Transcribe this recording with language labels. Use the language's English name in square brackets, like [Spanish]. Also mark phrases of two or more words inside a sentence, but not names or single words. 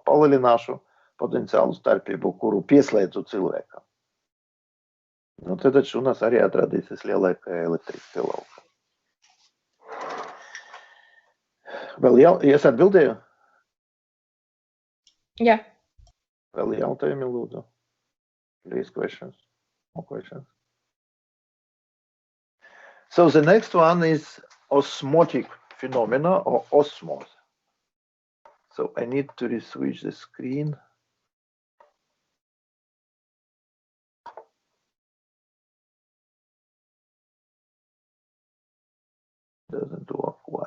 [Latvian] Palielināšu potenciālu starpību, kuru pieslēdzu cilvēkam. Nu, tad šūnas arī atradīsies lielākajā elektriskajā laukā. Vēl es atbildēju? Jā. Vēl jautājumi, lūdzu. [English] Please, questions. More questions. So the next one is osmotic phenomena or osmosis. So I need to switch the screen. Doesn't work. Why?